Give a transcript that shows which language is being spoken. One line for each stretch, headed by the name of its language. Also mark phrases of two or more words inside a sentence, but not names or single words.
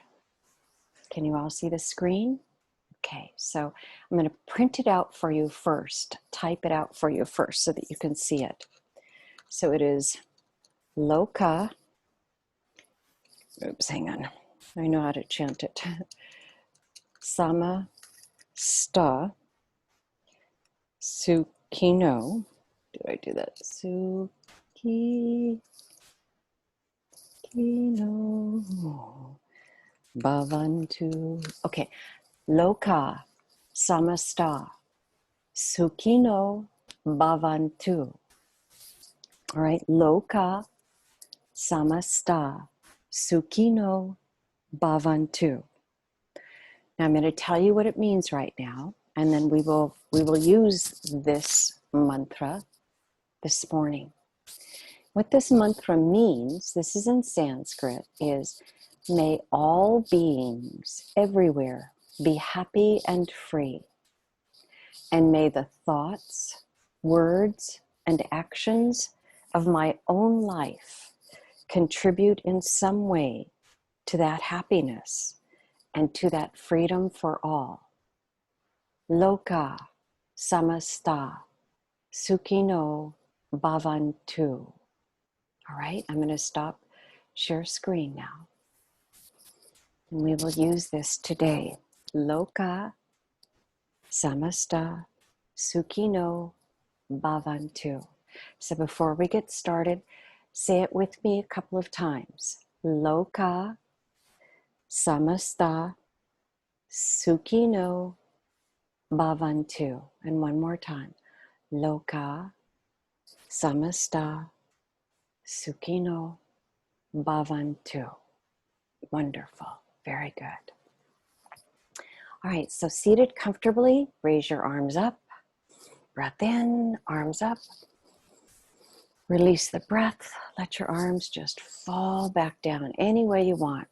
English: Can you all see the screen? Okay, so I'm going to print it out for you first, type it out for you first so that you can see it. So it is Loka, oops, hang on, I know how to chant it.
Sanskrit: Sama sta sukino,
English: did I do that?
Sanskrit: Sukino bhavantu. Okay, Loka samasta sukino bhavantu.
English: All right,
Sanskrit: Loka samasta sukino bhavantu.
English: Now I'm going to tell you what it means right now, and then we will use this mantra this morning. What this mantra means, this is in Sanskrit, is may all beings everywhere be happy and free, and may the thoughts, words, and actions of my own life contribute in some way to that happiness and to that freedom for all.
Sanskrit: Loka samasta sukino bhavantu.
English: All right, I'm going to stop share screen now. And we will use this today.
Sanskrit: Loka samasta sukino bhavantu.
English: So before we get started, say it with me a couple of times.
Sanskrit: Loka samasta sukino bhavantu.
English: And one more time.
Sanskrit: Loka samasta sukino bhavantu.
English: Wonderful. Very good. All right, so seated comfortably, raise your arms up. Breath in, arms up. Release the breath. Let your arms just fall back down any way you want.